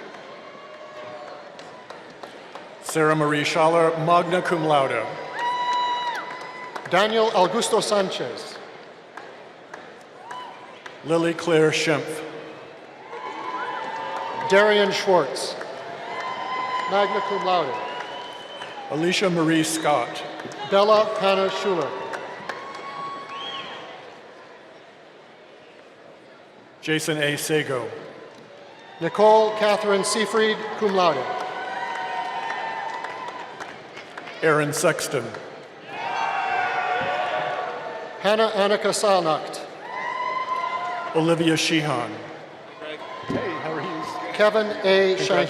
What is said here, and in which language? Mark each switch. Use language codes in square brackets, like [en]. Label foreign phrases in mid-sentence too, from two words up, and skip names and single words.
[en] Sarah Marie Schaller, [la] magna cum laude. [en] Daniel Augusto Sanchez. Lily Claire Schimpf. Darian Schwartz. [la] Magna cum laude. [en] Alicia Marie Scott. Bella Hannah Schuler. Jason A. Sago. Nicole Catherine Seafried, [la] cum laude. [en] Aaron Sexton. Hannah Annika Salnacht. Olivia Sheehan. Hey, how are you? Kevin A. Shanklin.